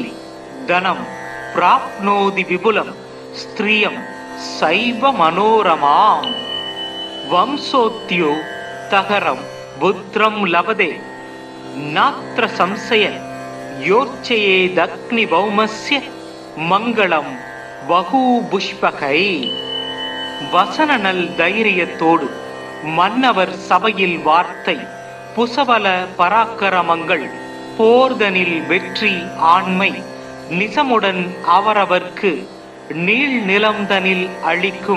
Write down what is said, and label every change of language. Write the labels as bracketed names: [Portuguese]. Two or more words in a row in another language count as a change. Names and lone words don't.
[Sanskrit] धनं प्राप्नोति विपुलं स्त्रियं सैव मनोरमां वंशोत्यो तहरं पुत्रं लभते नात्र संशय योर्चयेदग्निभौमस्य मङ्गलं बहुपुष्पकै [Tamil] வசனநல் தைரியத்தோடு மன்னவர் சபையில் வார்த்தை புசபல பராக்கிரமங்கள் போர்தனில் வெற்றி ஆண்மை நிசமுடன் அவரவர்க்கு நீள் நிலம்தனில் அளிக்கும்